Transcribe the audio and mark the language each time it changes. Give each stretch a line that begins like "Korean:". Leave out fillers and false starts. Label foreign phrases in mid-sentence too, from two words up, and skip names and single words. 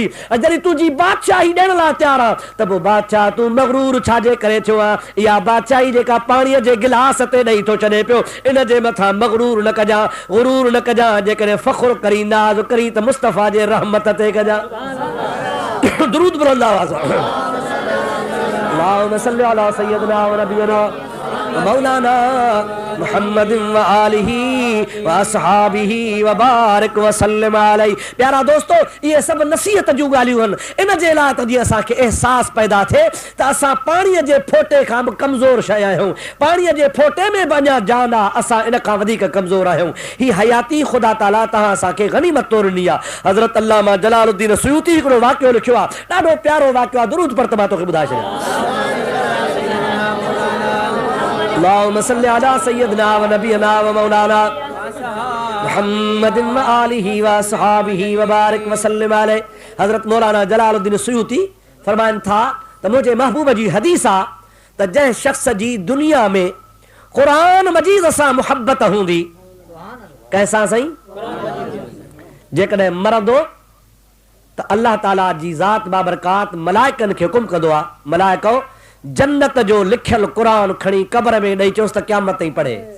Sindhi: जॾहिं तुंहिंजी बादशाही ॾियण लाइ तयारु आहे त पोइ बादशाह तूं मगरूर छाजे करे थियो आहे? इहा बादशाही जेका पाणीअ जे गिलास ते ॾेई थो छॾे पियो, इन जे मथां मगरूर न कजां, गुरूर न कजां। जेकॾहिं फ़ख्रु करी, नाज़ करी त मुस्तफ़ा जे रहमत ते कजां। दुरूद बुलंद आवाज़
Arabic: اللهم صل على سيدنا ونبينا مولانا محمد وآله وأصحابه وبارك وسلم عليه.
Sindhi: प्यारा दोस्तो,
Urdu: یہ سب
Sindhi: नसीहत जूं ॻाल्हियूं आहिनि। इन जे लाइ त जीअं असांखे अहसास पैदा थिए त असां पाणीअ जे फोटे खां बि कमज़ोर शइ आहियूं। पाणीअ जे फोटे में बि अञा जान आहे, असां इन खां वधीक कमज़ोर आहियूं। ही हयाती ख़ुदा ताला तव्हां असांखे गनीमत तौरु ॾिनी आहे। हज़रत अल्लामा जलालुद्दीन सुयूती हिकिड़ो वाक़ियो लिखियो आहे, ॾाढो प्यारो वाक़ियो आहे। दुरूद पर त मां तोखे ॿुधाए छॾियां।
Arabic: اللهم صل على سيدنا ونبينا ومولانا محمد وآله وأصحابه وبارك وسلم عليه.
Sindhi: हज़रत मौलाना जलालुद्दीन सुयूती फरमाइनि था त मुंहिंजे महबूब जी हदीस आहे त जंहिं शख़्स जी दुनिया में क़ुरान मजीद सां मुहबत हूंदी, कंहिंसां साईं? जेकॾहिं मरंदो त अल्लाह ताला जी ज़ात बाबरकात मलाइकनि खे हुकुम कंदो आहे, मलाइको जन्नत जो लिखियल क़ुरान खणी कब्र में ॾेई चोसि त क़यामत ताईं पढ़े।